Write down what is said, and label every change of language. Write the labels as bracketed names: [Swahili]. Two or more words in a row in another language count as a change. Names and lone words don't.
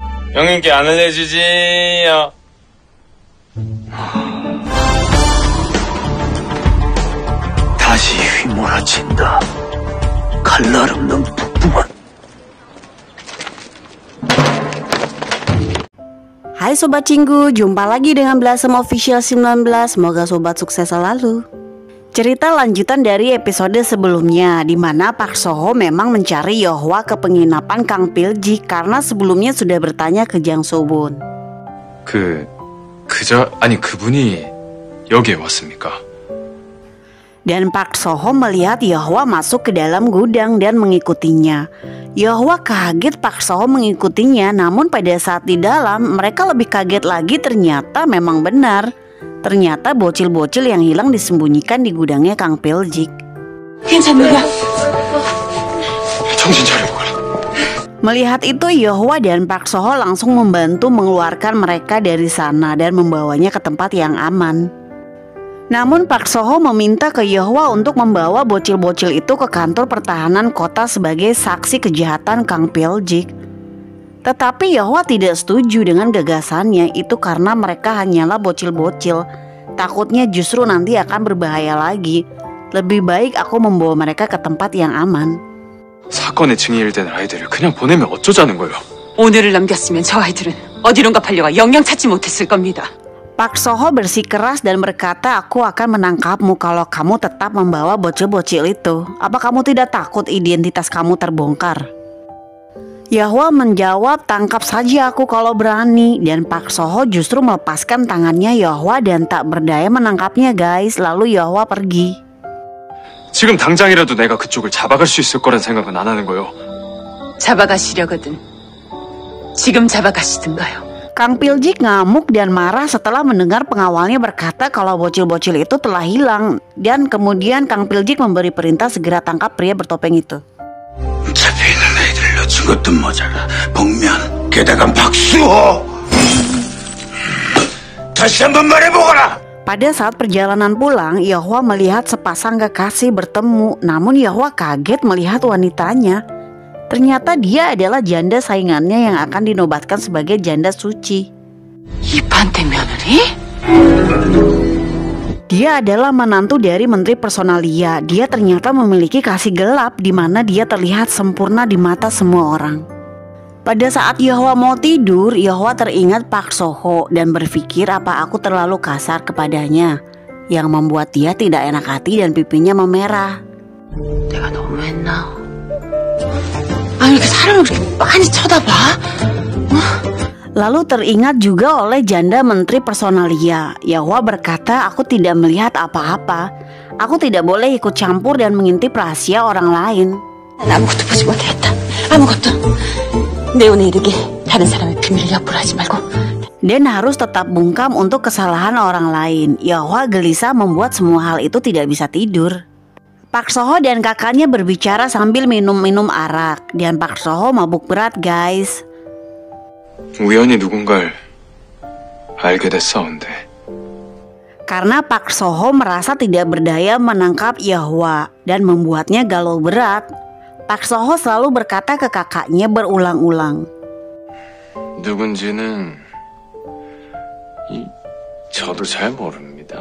[Korean] 형님께 안 알려주지요. 다시 휘몰아친다. 칼날 없는 북부만. [Indonesian] Hai Sobat Cinggu, jumpa lagi dengan Blossom Official 19. Semoga Sobat sukses selalu. Cerita lanjutan dari episode sebelumnya, di mana Park Soho memang mencari Yeohwa ke penginapan Kang Pil-ji karena sebelumnya sudah bertanya ke Jang So-bun. [Korean] 그분이 여기에 왔습니까? [Indonesian] Dan Park Soho melihat Yeohwa masuk ke dalam gudang dan mengikutinya. Yeohwa kaget Park Soho mengikutinya, namun pada saat di dalam mereka lebih kaget lagi, ternyata memang benar. Ternyata bocil-bocil yang hilang disembunyikan di gudangnya Kang Pil-ji. [Korean] 정신 차려보거라. [Indonesian] Melihat itu, Yeohwa dan Park Soho langsung membantu mengeluarkan mereka dari sana dan membawanya ke tempat yang aman. Namun Park Soho meminta ke Yeohwa untuk membawa bocil-bocil itu ke kantor pertahanan kota sebagai saksi kejahatan Kang Pil-ji. Tetapi Yeohwa tidak setuju dengan gagasannya itu karena mereka hanyalah bocil-bocil. Takutnya justru nanti akan berbahaya lagi. Lebih baik aku membawa mereka ke tempat yang aman. [Korean] 사건의 증인이 된 아이들을 그냥 보내면 어쩌자는 거예요? 오늘을 넘겼으면 저 아이들은 어디론가 팔려가 영영 찾지 못했을 겁니다. [Indonesian] Park Soho bersikeras dan berkata, aku akan menangkapmu kalau kamu tetap membawa bocil-bocil itu. Apa kamu tidak takut identitas kamu terbongkar? Yeohwa menjawab, tangkap saja aku kalau berani. Dan Park Soho justru melepaskan tangannya Yeohwa dan tak berdaya menangkapnya guys. Lalu Yeohwa pergi. [Korean] 지금 당장이라도 내가 그쪽을 잡아갈 수 있을 거란 생각은 안 하는 거예요. 잡아가시려거든 지금 잡아가시든가요. [Indonesian] Kang Pil-ji ngamuk dan marah setelah mendengar pengawalnya berkata kalau bocil-bocil itu telah hilang. Dan kemudian Kang Pil-ji memberi perintah segera tangkap pria bertopeng itu. [Korean] 잡혀있는 애들 놓친 것도 모자라. 복면 게다가 박수호. 다시 한번 말해보거라. [Indonesian] Pada saat perjalanan pulang, Yeohwa melihat sepasang kekasih bertemu. Namun Yeohwa kaget melihat wanitanya. Ternyata dia adalah janda saingannya yang akan dinobatkan sebagai janda suci. [Korean] 이반대 며느리? [Indonesian] Dia adalah menantu dari Menteri Personalia. Dia ternyata memiliki kasih gelap di mana dia terlihat sempurna di mata semua orang. Pada saat Yeohwa mau tidur, Yeohwa teringat Park Soho dan berpikir apa aku terlalu kasar kepadanya, yang membuat dia tidak enak hati dan pipinya memerah. [Korean] 내가 너무했나? 아니 이렇게 사람을 그렇게 많이 쳐다봐? [Indonesian] Lalu teringat juga oleh janda Menteri Personalia. Yeohwa berkata, aku tidak melihat apa-apa. Aku tidak boleh ikut campur dan mengintip rahasia orang lain. [Korean] 난 아무것도 보지 못했다. 아무것도. 내 오늘 이르게 다른 사람의 비밀을 역부로 하지 말고. [Indonesian] Dan harus tetap bungkam untuk kesalahan orang lain. Yeohwa gelisah membuat semua hal itu tidak bisa tidur. Park Soho dan kakaknya berbicara sambil minum-minum arak. Dan Park Soho mabuk berat guys. [Korean] 우연히 누군가를 알게 됐사온데. [Indonesian] Karena Park Soho merasa tidak berdaya menangkap Yeohwa dan membuatnya galau berat. Park Soho selalu berkata ke kakaknya berulang-ulang. [Korean] 누군지는 저도 잘 모릅니다.